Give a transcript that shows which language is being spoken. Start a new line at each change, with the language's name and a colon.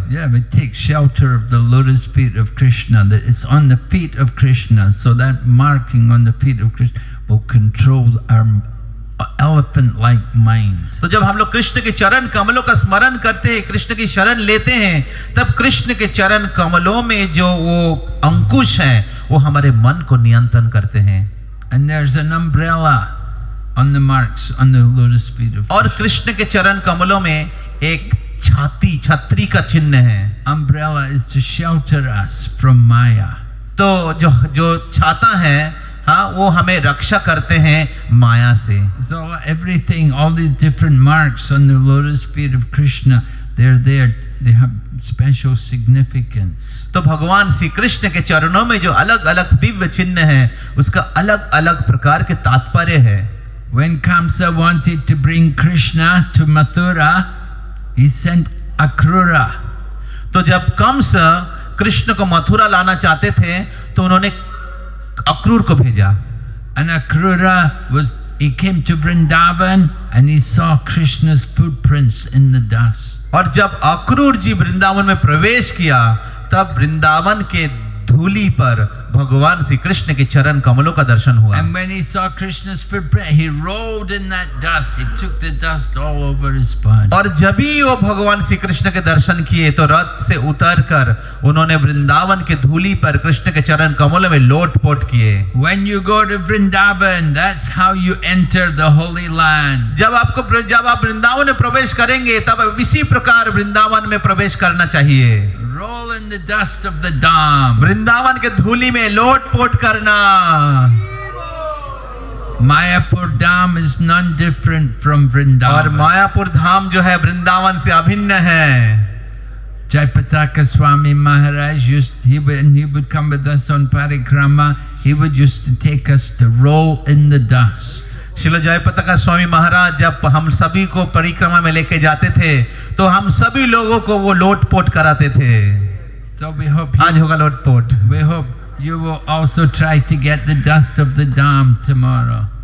English: Yeah, we take shelter of the lotus feet of Krishna. That it's on the feet of Krishna, so that marking on the feet of Krishna will control our elephant-like mind.
Hindi: तो जब हम लोग कृष्ण के चरण कमलों का स्मरण करते हैं, कृष्ण की शरण लेते हैं, तब कृष्ण के चरण कमलों में जो वो अंकुश है, वो हमारे मन को नियंत्रण करते हैं।
English: And there's an umbrella on the marks on the lotus feet of Krishna.
Hindi: और कृष्ण के चरण कमलों में एक छतरी का चिन्ह है।
English: Umbrella is to shelter us from Maya.
Hindi: तो जो छाता है वो हमें रक्षा करते हैं माया से।
English: So everything, all these different marks on the lotus feet of Krishna, they're there. They have special significance.
Hindi: तो भगवान श्री कृष्ण के चरणों में जो अलग-अलग दिव्य चिन्ह हैं, उसका अलग-अलग प्रकार के तात्पर्य है।
English: When Kamsa wanted to bring Krishna to Mathura, he sent Akrura.
Hindi: तो जब कंस कृष्ण को मथुरा लाना चाहते थे तो उन्होंने अक्रूर को भेजा।
English: And Akrura he came to Vrindavan and he saw Krishna's footprints in the dust.
Hindi: और जब अक्रूर जी वृंदावन में प्रवेश किया तब वृंदावन के धूली पर भगवान श्री कृष्ण के चरण कमलों का दर्शन हुआ।
English: And when he saw Krishna's footprint, he rolled in that dust. He took the dust all over his body.
Hindi: और जब ही वो भगवान श्री कृष्ण के दर्शन किए तो रथ से उतरकर उन्होंने वृंदावन के धूली पर कृष्ण के चरण कमलों में लोट-पोट किए।
English: When you go to Vrindavan, that's how you enter the Holy Land.
Hindi: जब आप वृंदावन में प्रवेश करेंगे तब इसी प्रकार वृंदावन में प्रवेश करना चाहिए।
English: Roll in the dust of the Dham.
Hindi: Vrindavan के धूली में लोट-पोट करना।
English: Mayapur Dham is none different from
Hindi: और
English: Vrindavan.
Hindi: मायापुर धाम जो है वृंदावन से अभिन्न है।
English: Jayapataka Swami Maharaj he would come with us on parikrama. He would used to take us to roll in the dust.
Hindi: Srila जयपताका Swami Maharaj जब हम सभी को परिक्रमा में लेके जाते थे तो हम सभी लोगों को वो लोट-पोट कराते थे।
English: So we hope
Hindi: आज होगा लोट-पोट।
English: we hope you will also try to get the dust of the Dham tomorrow.